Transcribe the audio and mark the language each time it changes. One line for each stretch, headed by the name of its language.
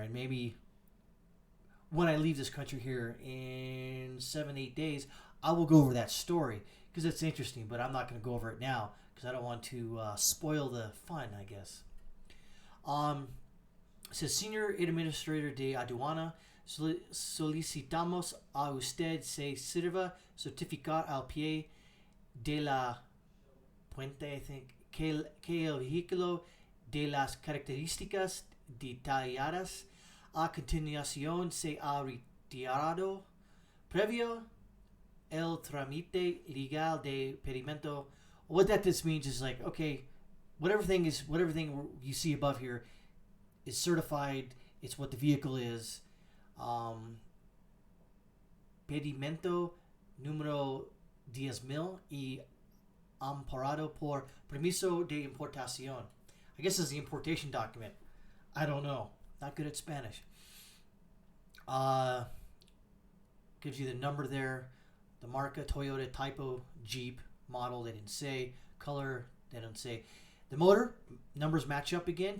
English: And maybe when I leave this country here in 7-8 days, I will go over that story because it's interesting. But I'm not going to go over it now because I don't want to spoil the fun, I guess. It says
Spanish: Senior Administrator de Aduana, Solicitamos a usted se sirva certificar al pie de la puente,
English: I think,
Spanish: que el vehículo de las características detalladas a continuación se ha retirado previo el trámite legal de pedimento.
English: What that just means is like, okay, whatever thing you see above here is certified. It's what the vehicle is.
Spanish: Pedimento número 10,000 y amparado por permiso de importación.
English: I guess it's the importation document. I don't know. Not good at Spanish. Gives you the number there. The marca, Toyota Typo Jeep model, they didn't say. Color, they don't say. The motor, numbers match up again.